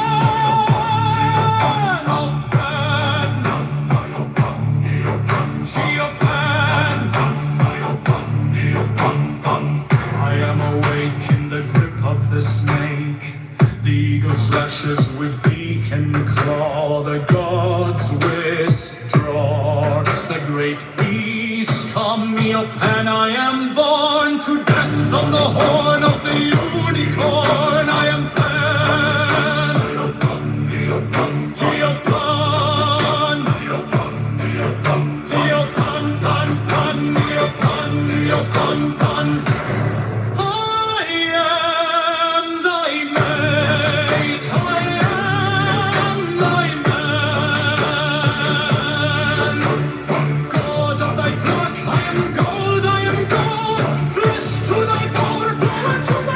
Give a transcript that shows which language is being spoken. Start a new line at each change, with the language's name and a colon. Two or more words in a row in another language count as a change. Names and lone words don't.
English: Oh, pan, I am awake in the grip of the snake. The eagle slashes with beak and claw. The gods withdraw. The great beast come me up, and I am born to death on the horn of the unicorn. I am Pan. Geopan. Geopan, pan, pan, Geopan, Geopan, pan. I am thy mate, I am thy man. God of thy flock, I am gold, flesh to thy bone, flower to